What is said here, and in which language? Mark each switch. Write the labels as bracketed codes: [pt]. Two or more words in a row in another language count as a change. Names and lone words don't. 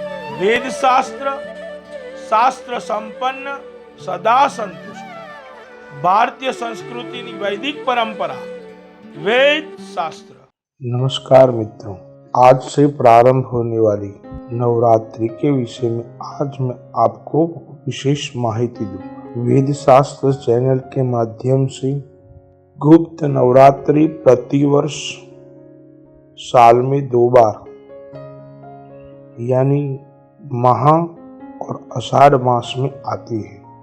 [hi] वेद शास्त्र [sa] શાસ્ત્ર સંપન્ન સદા સંતુષ્ટ [hi] भारतीय संस्कृति की वैदिक परंपरा वेद शास्त्र। नमस्कार मित्रों, आज से प्रारंभ होने वाली नवरात्रि के विषय में आज मैं आपको विशेष माहिती दूं। वेद शास्त्र चैनल के माध्यम से गुप्त नवरात्रि प्रतिवर्ष साल में 2 बार यानी महा और आषाढ़ मास में आती है।